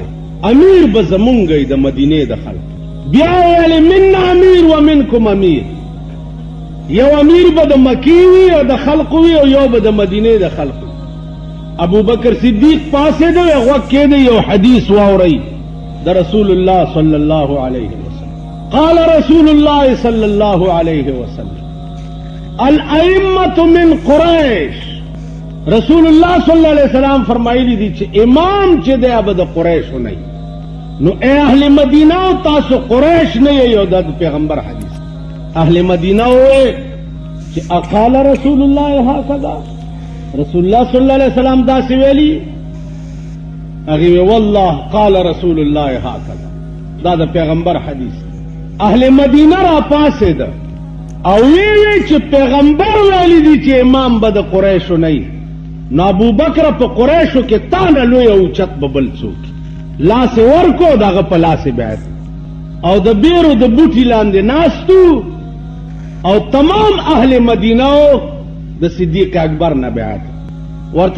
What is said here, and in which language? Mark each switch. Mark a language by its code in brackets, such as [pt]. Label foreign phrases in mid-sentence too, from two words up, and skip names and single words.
[ps] امیر به زمونږ د مدینې د خلق. بیا ویل [ar] منا امیر و منکم امیر، [ps] یو امیر به د مکې وي او د خلق وي او یو به د مدینې د خلق وي. ابو بکر صدیق پاسې دی غوږ کېده یو حدیث واورئ د رسول الله [ar] صلی الله علیه وسلم. قال رسول الله صلی الله علیه وسلم الائمة من قریش. [ps] رسول الله [ar] صلی الله علیه وسلم [ps] فرمایلی دي چې امام چې دی هغه د قریشو نه. نو اے اهل مدینه تاسو قریش نه یو د پیغمبر حدیث. اهل مدینه وې چې [ar] اقال رسول الله هكذا، [ps] رسول الله [ar] صلی الله علیه وسلم [ps] دا سی ویلی؟ هغه [ar] والله قال رسول الله هكذا، [ps] دا د پیغمبر حدیث. اهل مدینه را پاسه ده او وی چې پیغمبر ویلی دي چې امام به د قریشو نه. نو ابو بکر په قریشو کې تانه لوی او چت ببل څوک لاس ورکو دغه په لاس بیعت او د بیرو د بوټي لاندې ناستو او تمام اهل مدینه د صدیق اکبر نه بیعت ورته.